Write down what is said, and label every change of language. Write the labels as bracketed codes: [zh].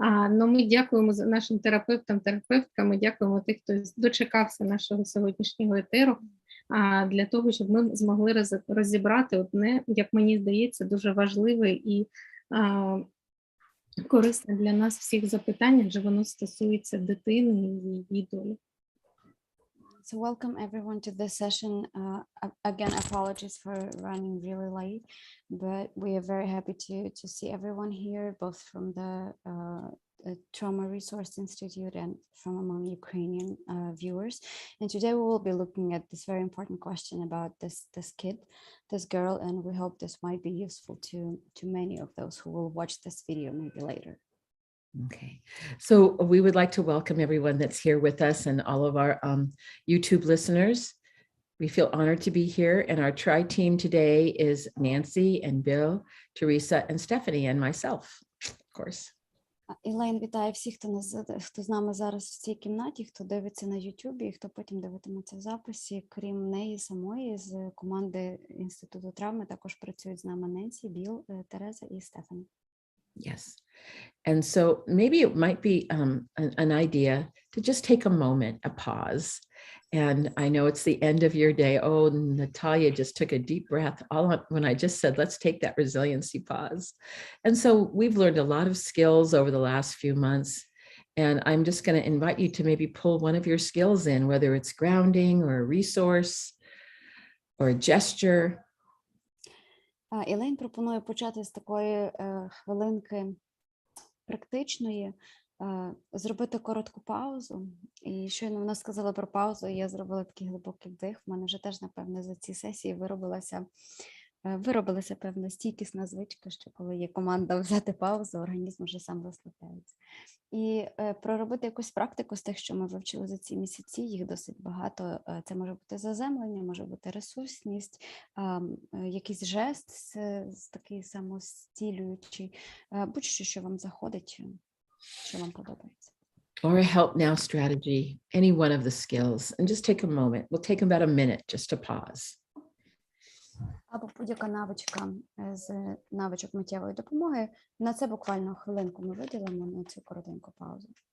[uk] Но ми дякуємо нашим терапевтам, терапевткам, ми дякуємо тих, хто дочекався нашого сьогоднішнього етеру, для того, щоб ми змогли розібрати одне, як мені здається, дуже важливе і корисне для нас всіх запитання, адже воно стосується дитини і її долі. [en] So welcome everyone to this session. Again, apologies for running really late, but we are very happy to see everyone here, both from the Trauma Resource Institute and from among Ukrainian viewers. And today we will be looking at this very important question about this kid, this girl, and we hope this might be useful to many of those who will watch this video maybe later. Okay, so we would like to welcome everyone that's here with us and all of our YouTube listeners. We feel honored to be here, and our tri-team today is Nancy and Bill, Teresa and Stephanie, and myself, of course. [uk] Ілейн вітає всіх, хто з нами зараз в цій кімнаті, хто дивиться на YouTube і хто потім дивитиметься в записі. Крім неї самої, з команди Інституту травми також працюють з нами Ненсі, Біл, Тереза і Стефані. [en] Yes. And so maybe it might be an idea to just take a moment, a pause. And I know it's the end of your day. Oh, Natalia just took a deep breath when I just said, let's take that resiliency pause. And so we've learned a lot of skills over the last few months. And I'm just going to invite you to maybe pull one of your skills in, whether it's grounding or a resource or a gesture. [uk] Ілейн пропонує почати з такої хвилинки практичної, зробити коротку паузу. І щойно вона сказала про паузу, і я зробила такий глибокий вдих. В мене вже теж, напевно, за ці сесії виробилася певна стійкісна звичка, що коли є команда взяти паузу, організм вже сам розслабляється. І проробити якусь практику з тих, що ми вивчили за ці місяці, їх досить багато. Це може бути заземлення, може бути ресурсність, якийсь жест такий самостілюючий, будь-що, що вам заходить, що вам подобається. [en] Or a help now strategy, any one of the skills, and just take a moment. We'll take about a minute just to pause. [uk] Або будь-яка навичка з навичок миттєвої допомоги. На це буквально хвилинку ми виділимо на цю коротеньку паузу.